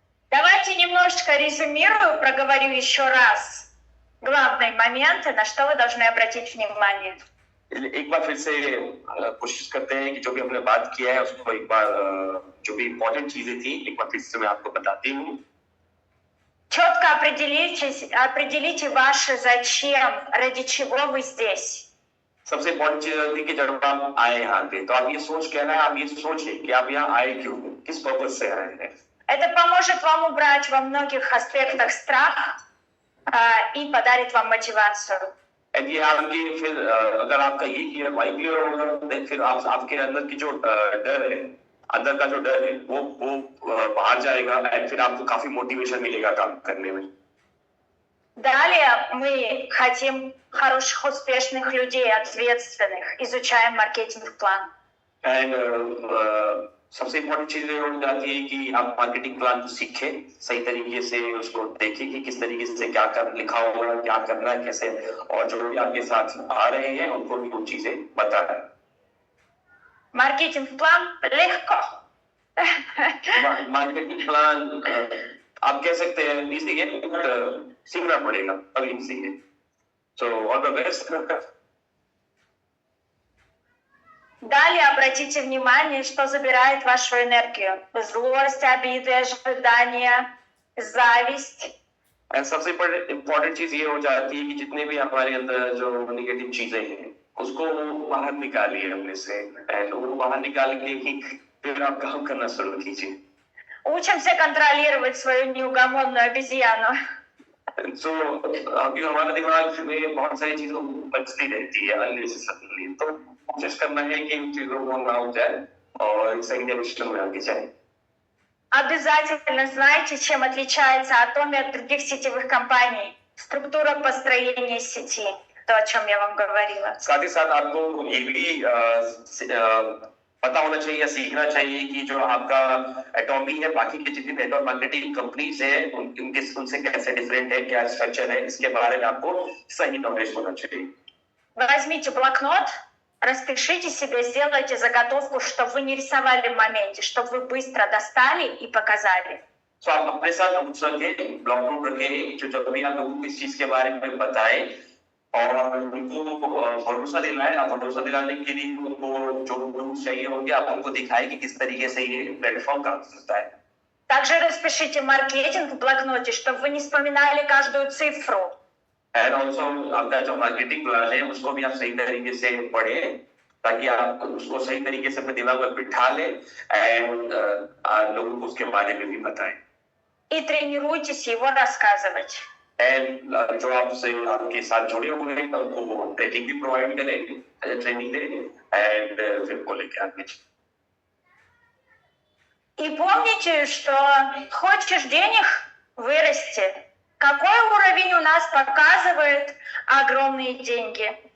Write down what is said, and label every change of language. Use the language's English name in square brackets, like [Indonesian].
[Russian] Давайте немножечко резюмирую, проговорю еще раз главные моменты, на что вы должны обратить внимание. [Hindi] एक बार फिर से कोशिश करते हैं कि जो भी हमने बात किया है उसको एक बार जो भी इम्पोर्टेंट चीजें थी एक बार फिर से मैं आपको बताती हूँ। [Russian] Четко определите ваше зачем, ради чего вы здесь. [Hindi] सबसे इम्पोर्टेंट चीज थी कि जब आप आए यहाँ पे तो आप ये सोच के ना, आप ये सोचिए कि आप यहाँ आए क्यों, किस पर्पस से आए हैं। [Russian] Это поможет вам убрать во многих аспектах страх и पодарит вам мотивацию. [Hindi] ये आपकी फिर अगर आपका ये वाई क्लियर होगा फिर आपके अंदर की जो डर है, अंदर का जो डर है वो बाहर जाएगा एंड फिर आपको काफी मोटिवेशन मिलेगा काम करने में। [Russian] Далее мы хотим хороших, успешных людей, ответственных. Изучаем маркетинг-план. [Hindi] सबसे इम्पोर्टेंट चीज ये हो जाती है कि आप मार्केटिंग प्लान को सीखें, सही तरीके से उसको देखें कि किस तरीके से क्या लिखा हुआ है, क्या करना है, कैसे, और जो भी आपके साथ आ रहे हैं उनको भी वो चीजें बताना है। [Russian] मार्केटिंग प्लान लегко. [Hindi] मार्केटिंग प्लान आप कह सकते हैं इजी है, बट सीखना पड़ेगा अभी इजी है। [English] So all the best. [Russian] Далее обратите внимание, что забирает вашу энергию. Злость, обиды, ожидания, зависть. [Hindi] And सबसे इम्पोर्टेंट चीज ये हो जाती है कि जितने भी हमारे अंदर जो निगेटिव चीजें हैं उसको बाहर निकालिए अपने से एंड वो बाहर निकाल के ही फिर आप काम करना शुरू कीजिए. [Russian] Учимся контролировать свою неугомонную обезьяну. [Hindi] So, अभी हमारा दिमाग में बहुत सारी चीजों बचती रहती है अननेसेसरीली, तो कोशिश करना है कि इन चीजों को ना हो जाए और सही डायरेक्शन में आगे जाए. [Russian] Обязательно знайте, чем отличается Atomy от других сетевых компаний. Структура построения сети. То, о чем я вам говорила. [Hindi] साथ ही साथ आपको ये भी पता होना चाहिए या सीखना चाहिए कि जो आपका एटॉमी है बाकी के जितनी नेटवर्क मार्केटिंग कंपनीज है उनसे कैसे डिफरेंट है, क्या स्ट्रक्चर है, इसके बारे में आपको सही नॉलेज होना चाहिए. [Russian] Возьмите блокнот, распишите себе, сделайте заготовку, чтобы вы не рисовали в моменте, чтобы вы быстро достали и показали. [Hindi] तो आप अपने साथ नोट्स रखें, ब्लॉक नोट रखें, जो जब भी आप लोगों को इस चीज के बारे में बताएं और उनको भरोसा दिलाएं. आप भरोसा दिलाने के लिए उनको जो नोट्स चाहिए होंगे आप उनको दिखाएं कि किस तरीके से ये प्लेटफॉर्म काम करता है. [Russian] Также распишите маркетинг в блокноте, чтобы вы не вспоминали каждую цифру. [Hindi] एंड ऑल्सो आपका जो मार्केटिंग प्लान है उसको भी आप सही तरीके से पढ़ें ताकि आप उसको सही तरीके से अपने दिमाग में बिठा लें एंड लोगों को उसके बारे में भी बताएं. [Russian] И тренируйтесь его рассказывать. [Hindi] एंड जो आपसे आपके साथ जुड़े हुए हैं उनको ट्रेनिंग भी प्रोवाइड करें, ट्रेनिंग दें एंड फिर को लेके आगे. [Russian] И помните, что хочешь денег – вырасти. Какой уровень у нас показывает огромные деньги?